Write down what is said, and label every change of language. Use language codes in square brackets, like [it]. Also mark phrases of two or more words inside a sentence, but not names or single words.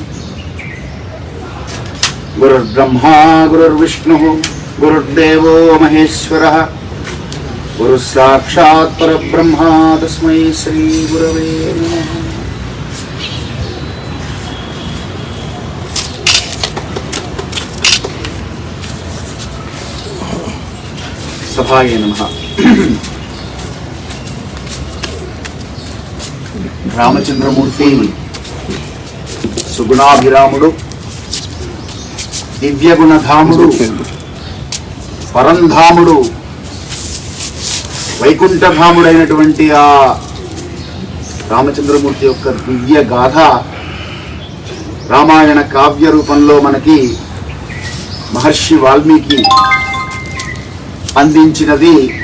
[sa] गुरुर्ब्रह्मा गुरुर्विष्णुः गुरुर्देवो महेश्वरः गुरु साक्षात् परब्रह्मा तस्मै श्री गुरवे नमः। सभाय नमः। [te] రామచంద్రమూర్తి సుగుణాభిరాముడు, దివ్యగుణధాముడు, పరంధాముడు, వైకుంఠధాముడైనటువంటి ఆ రామచంద్రమూర్తి యొక్క దివ్య గాథ రామాయణ కావ్య రూపంలో మనకి మహర్షి వాల్మీకి అందించినది.